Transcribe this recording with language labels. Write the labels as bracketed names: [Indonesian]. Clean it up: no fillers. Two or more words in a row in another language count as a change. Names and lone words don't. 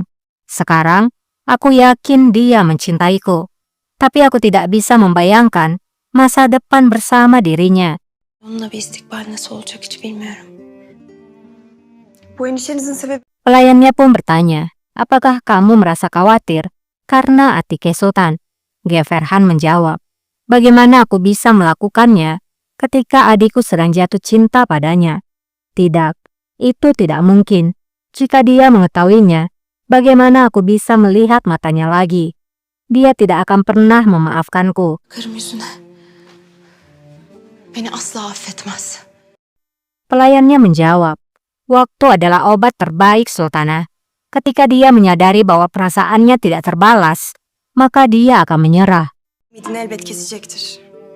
[Indonesian] Sekarang, aku yakin dia mencintaiku. Tapi aku tidak bisa membayangkan masa depan bersama dirinya. [Turkish] Onunla bir istikbal nasıl olacak hiç bilmiyorum. Bu endişenizin sebebi [Indonesian] Pelayannya pun bertanya, apakah kamu merasa khawatir karena Atike Sultan? Geverhan menjawab, bagaimana aku bisa melakukannya ketika adikku sedang jatuh cinta padanya? Tidak, itu tidak mungkin. Jika dia mengetahuinya, bagaimana aku bisa melihat matanya lagi? Dia tidak akan pernah memaafkanku. [Turkish] karım yüzüne beni asla affetmez. [Indonesian] Pelayannya menjawab, waktu adalah obat terbaik Sultana. Ketika dia menyadari bahwa perasaannya tidak terbalas, maka dia akan menyerah. [Turkish] Ümidini elbet kesecektir.